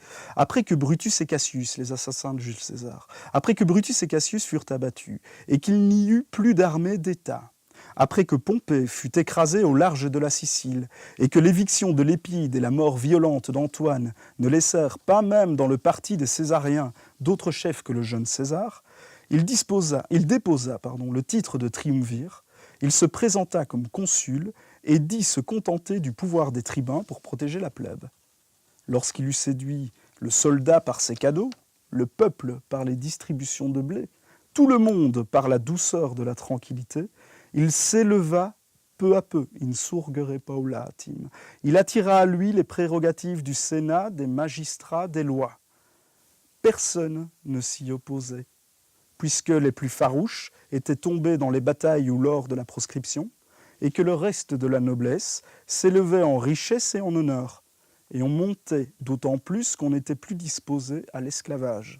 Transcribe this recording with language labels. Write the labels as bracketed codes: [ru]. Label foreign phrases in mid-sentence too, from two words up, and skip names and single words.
[fr] Après que Brutus et Cassius, les assassins de Jules César, après que Brutus et Cassius furent abattus et qu'il n'y eut plus d'armée d'État, après que Pompée fut écrasé au large de la Sicile et que l'éviction de Lépide et la mort violente d'Antoine ne laissèrent pas même dans le parti des Césariens d'autres chefs que le jeune César, il déposa le titre de triumvir, il se présenta comme consul et dit se contenter du pouvoir des tribuns pour protéger la plèbe. Lorsqu'il eut séduit le soldat par ses cadeaux, le peuple par les distributions de blé, tout le monde par la douceur de la tranquillité, il s'éleva peu à peu, [la] in surgere paulatim. [fr] Il attira à lui les prérogatives du Sénat, des magistrats, des lois. Personne ne s'y opposait, puisque les plus farouches étaient tombés dans les batailles ou lors de la proscription, et que le reste de la noblesse s'élevait en richesse et en honneur, et on montait d'autant plus qu'on n'était plus disposé à l'esclavage.